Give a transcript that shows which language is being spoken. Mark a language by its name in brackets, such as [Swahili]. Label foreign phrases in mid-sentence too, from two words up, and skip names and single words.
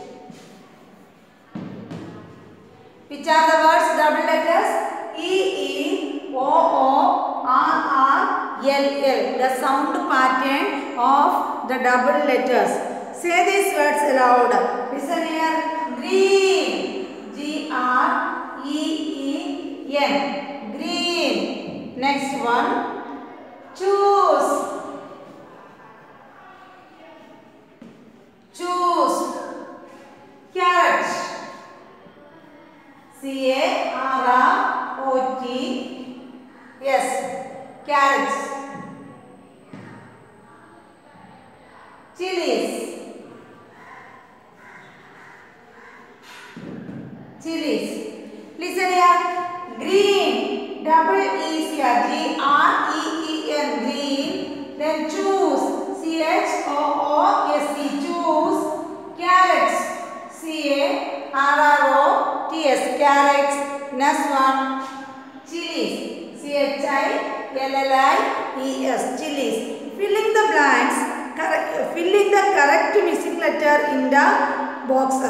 [English] Which are the words? Double letters E-E-O-O-R-R-L-L. The sound pattern of the double letters. Say these words aloud. Listen here. Green. G-R-E-E-N. Green. Next one. Choose. Choose. Carrot. C-A-R-R-O-T. Yes. Carrots. Chilies. Chilies. Listen here. Green. Double E here. G-R-E-E-N. Green. Then choose. C-H-O-O-S-E. Choose. Carrots. C-A-R-R-O-T-S. Carrots. Next one. Chilies. C-H-I-L-L-I-E-S. Chilies. Filling the blanks. Filling the correct missing letter in the boxes.